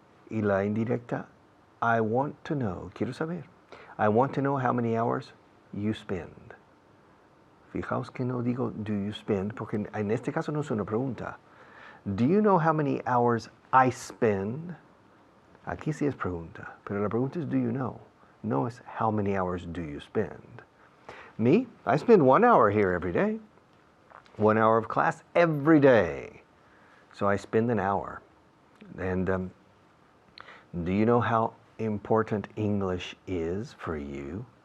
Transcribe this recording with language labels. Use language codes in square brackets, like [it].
[es] Y la indirecta, [en] I want to know, [es] quiero saber. [en] I want to know how many hours you spend. [es] Fijaos que no digo [en] do you spend, [es] porque en este caso no es una pregunta. [en] Do you know how many hours I spend? [es] Aquí sí es pregunta, pero la pregunta es [en] do you know? [es] No es [en] how many hours do you spend. Me, I spend 1 hour here every day. 1 hour of class every day. So I spend an hour. And do you know how important English is for you?